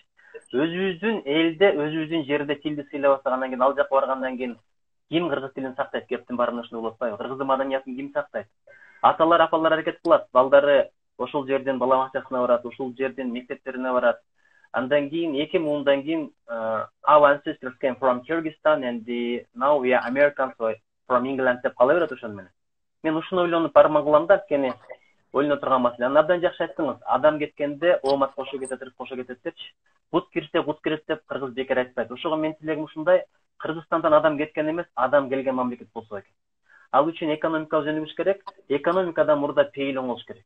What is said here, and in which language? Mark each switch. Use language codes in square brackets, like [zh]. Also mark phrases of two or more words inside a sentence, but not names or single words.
[ky] Өзүбүздүн элде, өзүбүздүн жерде тилди сыйлап атагандан кийин, ал жака баргандан кийин ким кыргыз тилин сактайт? Кептин баарында ушуну болуп атпайбы? Кыргыздын маданиятын ким сактайт? Аталар, апалар аракет кылат. Балдары ошол жерден бала бакчасына барат, ошол жерден мектептерине барат. Андан кийин 2010-дан кийин [en] our ancestors came from Kyrgyzstan and now we are Americans from England [ky] деп кала берет ошону менен. Мен ушуну ойлонуп арман кылам да, анткени ойлоно турган маселе. Абдан жакшы айттыңыз. Адам кеткенде оомат кошо кетет, ырк кошо кетет депчи. Бут кирсе бут кирет деп кыргыз бекер айтпайт. Ошого мен тилегим ушундай, Кыргызстандан адам кеткен эмес, адам келген мамлекет болсо экен. Ал үчүн экономика жөнүбүш керек. Экономикадан мурда пейил оңолуш керек.